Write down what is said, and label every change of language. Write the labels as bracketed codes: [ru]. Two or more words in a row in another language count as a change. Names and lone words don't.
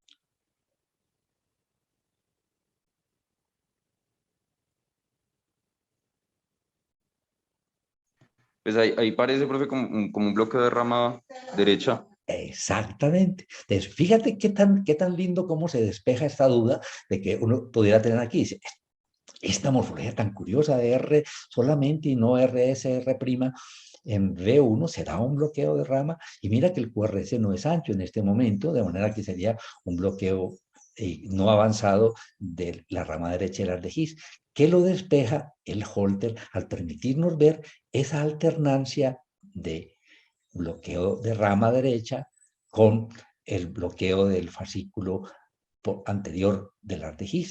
[es] Pues ahí parece, profe, como un bloqueo de rama derecha. Exactamente. Entonces, fíjate qué tan lindo cómo se despeja esta duda de que uno pudiera tener aquí. Dice, esta morfología tan curiosa de R solamente y no RS, R', en V1 se da un bloqueo de rama y mira que el QRS no es ancho en este momento, de manera que sería un bloqueo no avanzado de la rama derecha del Ardegis, que lo despeja el Holter al permitirnos ver esa alternancia de bloqueo de rama derecha con el bloqueo del fascículo anterior del Ardegis.